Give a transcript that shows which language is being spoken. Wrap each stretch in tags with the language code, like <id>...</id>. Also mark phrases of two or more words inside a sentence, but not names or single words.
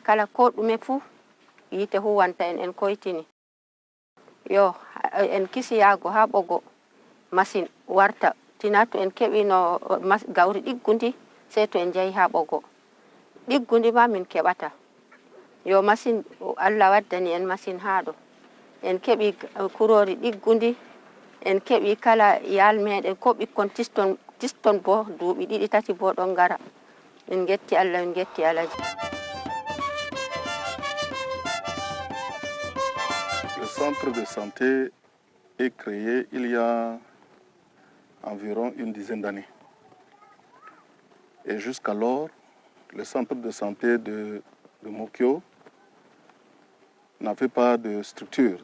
<ff>kala ko ɗume fuu yite huwanta en koytini yo en kisi yaago ha ɓogo machine warta tina to en keɓi no gawri ɗiggundi sey to en jeeyi ha ɓogo ɗiggundi ma min keɓata yo machine Allah waddani en machine ha ɗo en keɓi kurori ɗiggundi en keɓi kala yal meɗen ko ɓikkon tiston bo duuɓi ɗiɗi tati bo ɗon gara min getti Allah min getti Alaji.</ff> <fr>Le centre de santé est créé il y a environ une dizaine d'années. Et jusqu'alors, le centre de santé de Mokyo n'avait pas de structure.</fr>